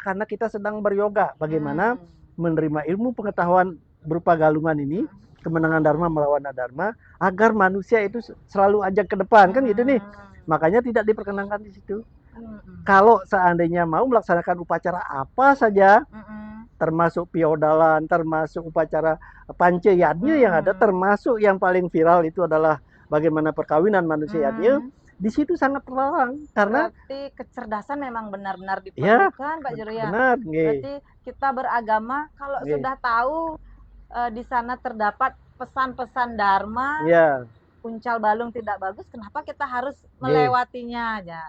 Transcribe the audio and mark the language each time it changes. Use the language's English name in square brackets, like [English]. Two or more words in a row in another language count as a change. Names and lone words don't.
[Indonesian] Karena kita sedang beryoga. Bagaimana menerima ilmu pengetahuan berupa galungan ini, kemenangan dharma melawan adharma, agar manusia itu selalu ajak ke depan, kan gitu nih. Makanya tidak diperkenankan di situ. Kalau seandainya mau melaksanakan upacara apa saja, termasuk piodalan, termasuk upacara panca yadnya yang ada, termasuk yang paling viral itu adalah bagaimana perkawinan manusia yadnya, di situ sangat terlarang karena berarti kecerdasan memang benar-benar diperlukan, Pak Jero ya. benar, Berarti kita beragama kalau sudah tahu di sana terdapat pesan-pesan dharma, uncal balung tidak bagus, kenapa kita harus melewatinya ya.